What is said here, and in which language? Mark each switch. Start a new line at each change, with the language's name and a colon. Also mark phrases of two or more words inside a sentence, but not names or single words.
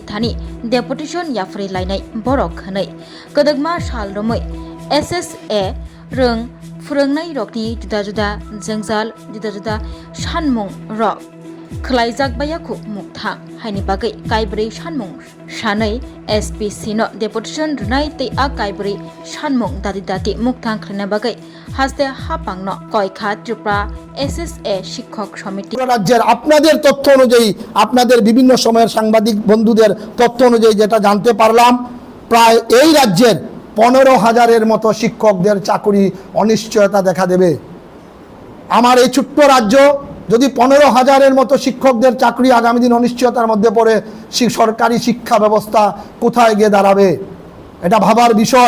Kok Borok: थानि डेपुटेशन याफ्रे लायनाय बरक हनै कदगमा साल रमै SSA रों फोरोंनाय रकनि जुदा जुदा जोंजाल जुदा जुदा सानमुं रक खलायजाक बायाखु मुक्था हायनि बागै काइब्रै सानमुं सानै SPC नो डेपुटेशन रुनाय तै आ काइब्रै सानमुं दादि दादि मुक्था खलना बागै हास्ते हापांनो कयखा त्रिपुरा SSA शिक्षक समिति
Bangla: রাজ্যের আপনাদের তথ্য অনুযায়ী আপনাদের বিভিন্ন সময়ের সাংবাদিক বন্ধুদের তথ্য অনুযায়ী যেটা জানতে পারলাম প্রায় এই রাজ্যের 15,000-এর মতো শিক্ষকদের চাকরি অনিশ্চয়তা দেখা দেবে। আমার এই ছোট্ট রাজ্য যদি 15,000-এর মতো শিক্ষকদের চাকরি আগামী দিন অনিশ্চয়তার মধ্যে পড়ে সরকারি শিক্ষা ব্যবস্থা কোথায় গিয়ে দাঁড়াবে এটা ভাবার বিষয়।